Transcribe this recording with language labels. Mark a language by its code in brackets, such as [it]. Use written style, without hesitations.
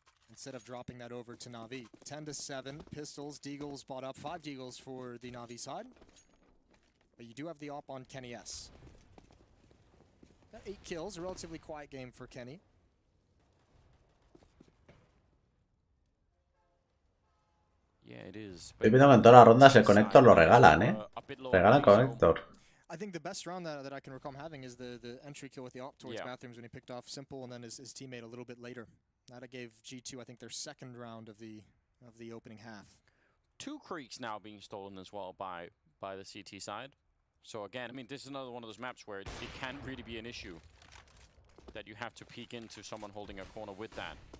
[en] instead of dropping that over to Na'Vi. 10-7, Pistols, Deagles bought up. 5 Deagles for the Na'Vi side. But you do have the op on Kenny S. Got 8 kills, a relatively quiet game for Kenny. [es] Estoy viendo que en todas las rondas el Connector lo regalan, Regalan Connector. [en] I think the best round that I can recall him having is the entry kill with the op towards Bathrooms when he picked off Simple and then his teammate a little bit later. That gave G2, I think, their second round of the opening half. 2 creeks now being stolen as well by the CT side. So again, I mean, this is another one of those maps where it can really be an issue that you have to peek into someone holding a corner with that.